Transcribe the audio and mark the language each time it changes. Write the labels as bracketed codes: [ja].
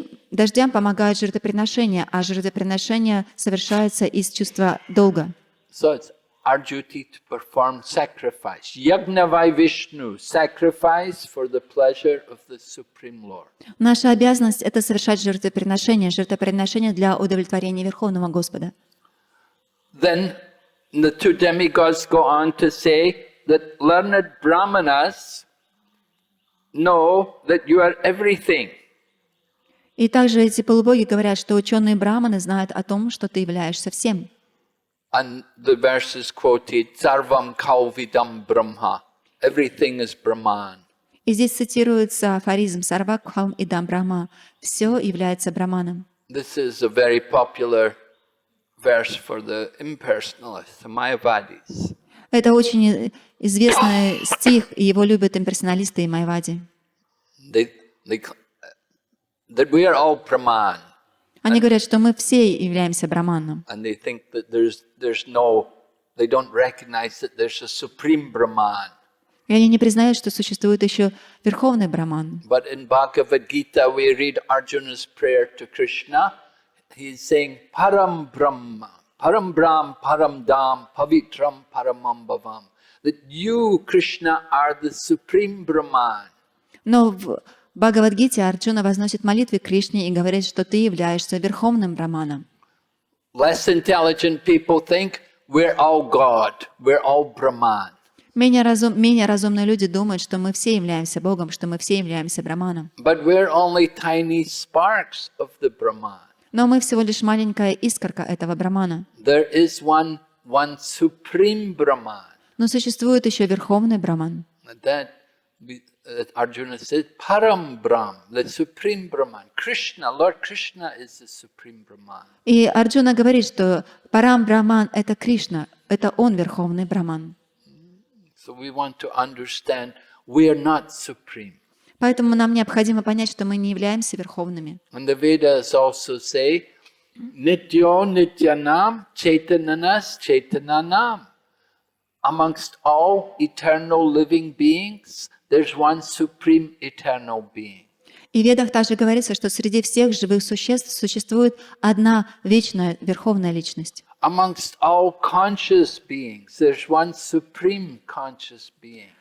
[ru] Дождям помогают жертвоприношения, а жертвоприношения совершаются из чувства долга. [en] So it's our duty to perform sacrifice. [sa] Yagna vai Vishnu, [en] sacrifice for the pleasure of the Supreme Lord. [ru] Наша обязанность — это совершать жертвоприношения для удовлетворения Верховного Господа. [en] Then the 2 demigods go on to say that learned brahmanas know that you are everything. [ru] И также эти полубоги говорят, что ученые браманы знают о том, что ты являешься всем. [en] And the verse is quoted, [sa] Sarvam Kalvidam Brahma. [en] Everything is Brahman. [ru] И здесь цитируется афоризм «Сарвакхам и Дам Брахма». Все является браманом. [en] This is a very popular verse for the impersonalists, the Mayavadis. [ru] Это очень известный стих, и его любят имперсоналисты и майавади. [en] That we are all Brahman. [ru] Они говорят, что мы все являемся браманом. [en] And they think that they don't recognize that there's a supreme Brahman. [ru] И они не признают, что существует еще верховный браман. [en] But in Bhagavad Gita we read Arjuna's prayer to Krishna. He is saying, [sa] Param Brahma, Param Brahm, Param Dham, Pavitram, Paramam Bhavam. [en] That you, Krishna, are the supreme Brahman. [ru] Но в Бхагавад-гите Арджуна возносит молитвы Кришне и говорит, что ты являешься верховным браманом. [en] Less intelligent people think we're all God, we're all Brahman. [ru] Менее разумные люди думают, что мы все являемся Богом, что мы все являемся браманом. [en] But we're only tiny sparks of the Brahman. [ru] Но мы всего лишь маленькая искорка этого брамана. [en] There is one supreme Brahman. [ru] Но существует еще верховный браман. [en] That Arjuna said, Param Brahm, the supreme Brahman. Krishna, Lord Krishna is the supreme Brahman. [ru] И Арджуна говорит, что Парам Браман — это Кришна, это он верховный браман. [en] So we want to understand we are not supreme. [ru] Поэтому нам необходимо понять, что мы не являемся верховными. [en] And the Vedas also say, [sa] Nityo Nityanam Chaitananas Chaitananam. [en] Amongst all eternal living beings, there's one supreme eternal being. [ru] И в Ведах также говорится, что среди всех живых существ существует одна вечная верховная личность. [en] Amongst all conscious beings, there's one supreme conscious being.